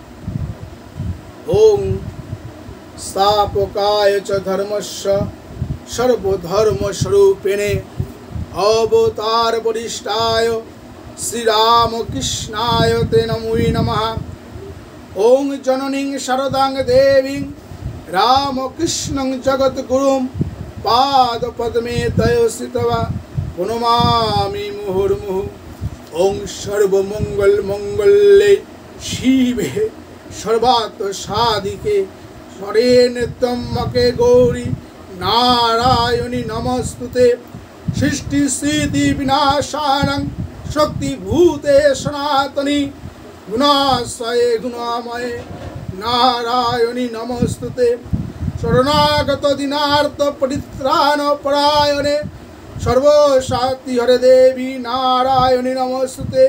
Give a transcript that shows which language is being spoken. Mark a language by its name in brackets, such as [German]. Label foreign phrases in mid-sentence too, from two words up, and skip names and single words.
[Sanskrit] ওং স্থাপকায় চ ধর্মস্য সর্বধর্মস্বরূপিণে অবতার বরিষ্ঠায় শ্রীরামকৃষ্ণায় তে নমো নমঃ। ওং জননীং শারদাং দেবীং রামকৃষ্ণং জগদ্গুরুং পাদপদ্মে তয়ো স্থিত্বা প্রণমামি মুহুর্মুহুঃ। ওং সর্বমঙ্গল মঙ্গলে শিবে সর্বার্থ সাধিকে শরণ্যে ত্র্যম্বকে গৌরী নারায়ণী নমস্তুতে। সৃষ্টি স্থিতি বিনাশানং শক্তিভূতে সনাতনী গুণাশ্রয়ে গুণাময়ে নারায়ণী নমস্তুতে। শরণাগত দীনার্থ পরিত্রাণ পরায়ণে সর্বশক্তি হরে দেবী নারায়ণী নমস্তুতে।